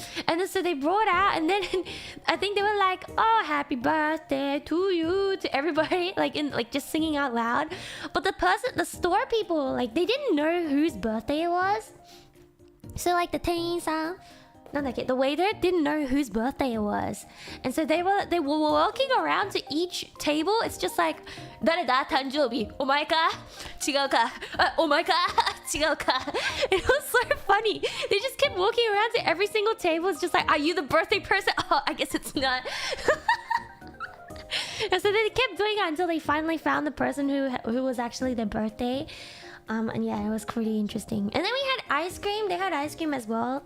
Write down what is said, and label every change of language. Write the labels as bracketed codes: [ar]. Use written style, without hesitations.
[en] And then so they brought out, and then I think they were like, "Oh, happy birthday to you," to everybody, like just singing out loud. But the store people, like they didn't know whose birthday it was. So like the店員さん, the waiter didn't know whose birthday it was, and so they were walking around to each table. It's just like, [ja] 誰だ誕生日お前か違うかお前か違うか [en] It was so funny. They just kept walking around to every single table. It's just like, are you the birthday person? Oh, I guess it's not. And so they kept doing it until they finally found the person who was actually their birthday. And yeah, it was pretty interesting. And then we had ice cream. They had ice cream as well.